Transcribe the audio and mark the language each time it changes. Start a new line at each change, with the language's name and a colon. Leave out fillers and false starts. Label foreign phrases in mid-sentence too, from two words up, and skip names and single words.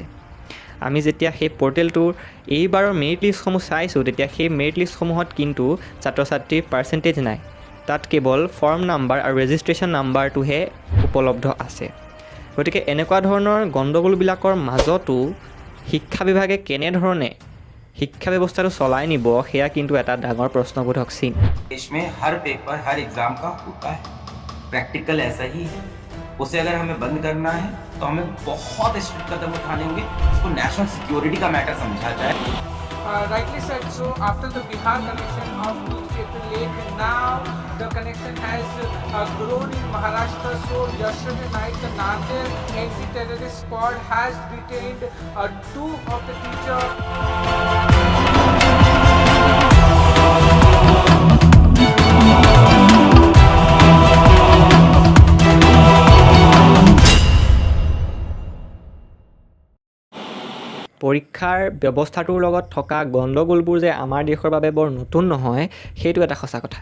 Assamese: আমি যেতিয়া সেই পৰ্টেলটোৰ এইবাৰৰ
English: merit listসমূহ
Assamese: চাইছোঁ, তেতিয়া সেই
English: merit listসমূহত
Assamese: কিন্তু ছাত্ৰ ছাত্ৰীৰ পাৰ্চেণ্টেজ নাই। তাত কেৱল
English: form number
Assamese: আৰু
English: registration numberটোহে
Assamese: উপলব্ধ আছে। গতিকে এনেকুৱা ধৰণৰ গণ্ডগোলবিলাকৰ মাজতো শিক্ষা বিভাগে কেনেধৰণে শিক্ষা ব্যৱস্থাটো চলাই নিব, সেয়া কিন্তু এটা ডাঙৰ প্ৰশ্নবোধক চিন।
Hindi: देश में हर पेपर हर एग्जाम का होता है, प्रैक्टिकल ऐसा ही है। उसे अगर हमें बंद करना है तो हमें बहुत स्ट्रिक्ट कदम उठाने होंगे, इसको
English: national security
Hindi: का मैटर समझा जाए।
English: Rightly said. So after the Bihar connection of April 8, now the connection has grown in Maharashtra. So yesterday night the Nander anti-terrorist squad has detained two of the teachers.
Assamese: পৰীক্ষাৰ ব্যৱস্থাটোৰ লগত থকা গণ্ডগোলবোৰ যে আমাৰ দেশৰ বাবে বৰ নতুন নহয়, সেইটো এটা সঁচা কথা।